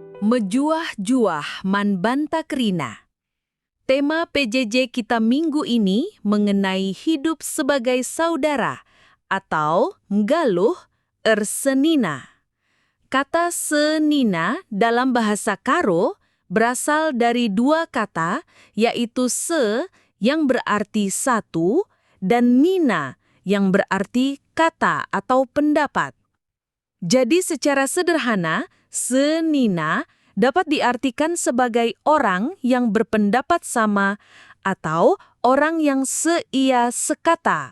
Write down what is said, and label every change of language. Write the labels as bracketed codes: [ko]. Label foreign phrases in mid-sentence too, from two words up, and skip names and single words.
[btx] Mejuah-juah man banta kerina. [id] Tema PJJ kita minggu ini mengenai hidup sebagai saudara atau [btx] nggaluh ersenina. [id] Kata senina dalam bahasa Karo berasal dari dua kata, yaitu se yang berarti satu dan nina yang berarti kata atau pendapat. Jadi secara sederhana, senina dapat diartikan sebagai orang yang berpendapat sama atau orang yang seia sekata.